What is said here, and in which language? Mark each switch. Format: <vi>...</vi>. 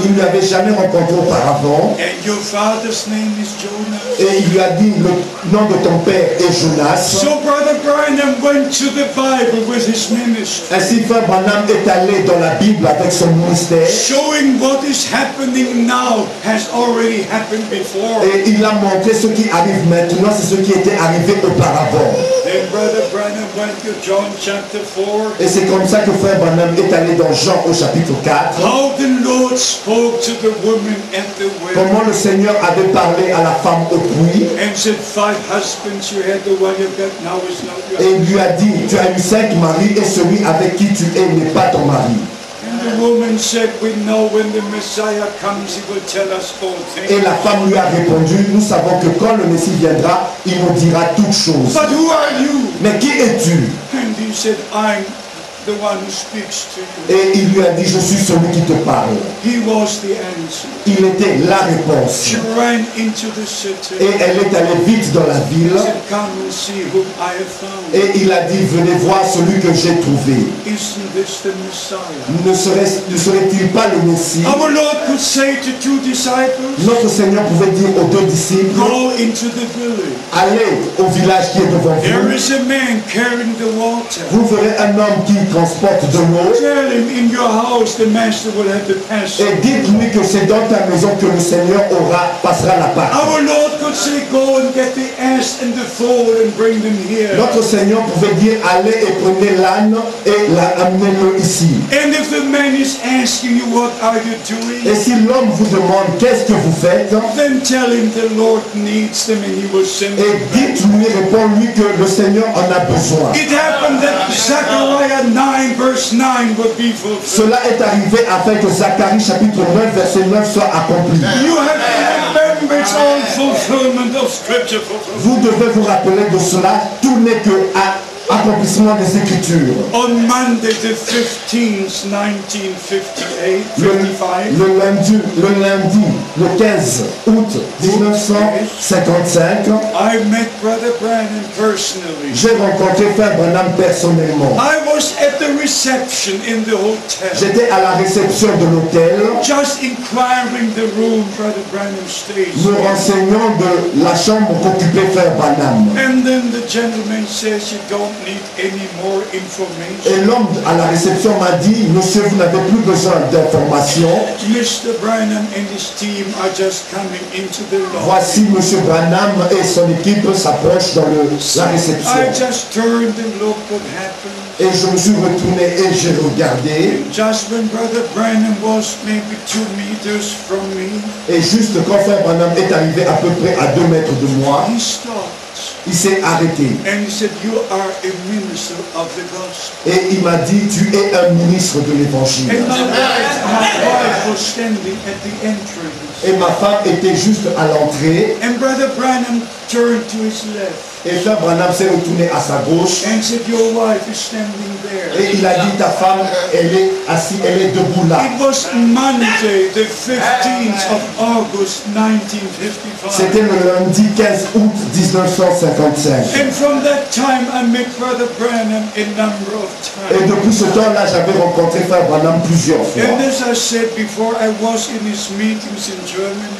<fr>Il ne l'avait jamais rencontré auparavant.</fr> <en>And your father's name is Jonas.</en> <fr>Et il lui a dit, le nom de ton père est Jonas.</fr> <en>So Brother Branham went to the Bible with his ministry,</en> <fr>Ainsi, frère Branham est allé dans la Bible avec son ministère</fr> <en>showing what is happening now has already happened before.</en> <fr>et il a montré ce qui arrive maintenant, c'est ce qui était arrivé auparavant.</fr> <en>Then Brother Branham went to John chapter 4.</en> <fr>Et c'est comme ça que frère Branham est allé dans Jean au chapitre 4.</fr> <en>How the Lord spoke to the woman at the well</en> <fr>Comment le Seigneur avait parlé à la femme au puits</fr> <en>and said, 5 husbands you had, the one you got now is not</en> <fr>et</fr> <en>yours.</en> <fr>il lui a dit, tu as eu 5 maris et celui avec qui tu es n'est pas ton mari.</fr> <en>And the woman said, we know when the Messiah comes, he will tell us all</en> <fr>Et</fr> <en>things.</en> <fr>la femme lui a répondu, nous savons que quand le Messie viendra, il nous dira toutes choses.</fr> <en>But who are you?</en> <fr>Mais qui es-tu?</fr> <en>And he said, I'm the one who speaks to you.</en> <fr>Et il lui a dit, je suis celui qui te parle.</fr> <en>He was the answer.</en> <fr>Il était la réponse.</fr> <en>She ran into the city.</en> <fr>Et elle est allée vite dans la ville.</fr> <en>He said, come and see whom I have found.</en> <fr>Et il a dit, venez voir celui que j'ai trouvé.</fr> <en>Isn't this the Messiah?</en> <fr>Ne serait-il pas le Messie?</fr> <en>Our Lord could say to two disciples,</en> <fr>Notre Seigneur pouvait dire aux deux disciples,</fr> <en>go into the village.</en> <fr>allez au village qui est devant</fr> <en>There</en> <fr>vous.</fr> <en>is a man carrying the water.</en> <fr>Vous verrez un homme qui transporte de l'eau.</fr> <en>Tell him in your house the master will have the pass.</en> <fr>Et dites-lui que c'est dans ta maison que le Seigneur passera la Pâque.</fr> <en>Our Lord could say, go and get the ass and the foal and bring them here.</en> <fr>Notre Seigneur pouvait dire, allez et prenez l'âne et amenez-le ici.</fr> <en>And if the man is asking you, what are you</en> <fr>Et</fr> <en>doing?</en> <fr>si l'homme vous demande, qu'est-ce que vous faites?</fr> <en>Then tell him the Lord needs them and he will send</en> <fr>Et</fr> <en>them.</en> <fr>dites-lui, réponds-lui que le Seigneur en a besoin.</fr> <en>It happened that Zechariah 9 verse 9 would be fulfilled.</en> <fr>Cela est arrivé afin que Zacharie chapitre 9 verset 9 soit accompli.</fr> <en>You have to remember it's all fulfillment of scripture fulfillment.</en> <fr>Vous devez vous rappeler de cela, tout n'est que accomplissement des Écritures.</fr> <en>On Monday the 15th, 1958,</en> <fr>Le lundi, le 15 août 1955,</fr> <en>I met Brother Branham personally.</en> <fr>j'ai rencontré Frère Branham personnellement.</fr> <en>I was at the reception in the hotel,</en> <fr>J'étais à la réception de l'hôtel,</fr> <en>just inquiring the room Brother Branham stays.</en> <fr>me renseignant de la chambre qu'occupait Frère Branham.</fr> <en>And then the gentleman says, you don't need any more information.</en> <fr>Et l'homme à la réception m'a dit, monsieur, vous n'avez plus besoin d'informations.</fr> <en>Mr. Branham and his team are just coming into the lobby.</en> <fr>Voici monsieur Branham et son équipe s'approchent dans la</fr> <en>I</en> <fr>réception.</fr> <en>just turned and looked what happened.</en> <fr>Et je me suis retourné et j'ai regardé.</fr> <en>Just when Brother Branham was maybe 2 meters from me,</en> <fr>Et juste quand Frère Branham est arrivé à peu près à 2 mètres de moi,</fr> <en>he stopped</en> <fr>il s'est arrêté.</fr> <en>and he said, you are a minister of the gospel.</en> <fr>Et il m'a dit, tu es un ministre de l'Évangile.</fr> <en>And my wife was standing at the entrance.</en> <fr>Et ma femme était juste à l'entrée.</fr> <en>And Brother Branham turned to his left</en> <fr>Et Frère Branham s'est retourné à sa gauche.</fr> <en>and said, your wife is standing there.</en> <fr>Et il a dit, ta femme, elle est assise, elle est debout là.</fr> <en>It was Monday, the 15th of August, 1955.</en> <fr>C'était le lundi 15 août 1955.</fr> <en>And from that time, I met Brother Branham a number of</en> <fr>Et</fr> <en>times.</en> <fr>depuis ce temps-là, j'avais rencontré Frère Branham plusieurs fois.</fr> <en>And as I said before, I was in his meetings in Germany.</en>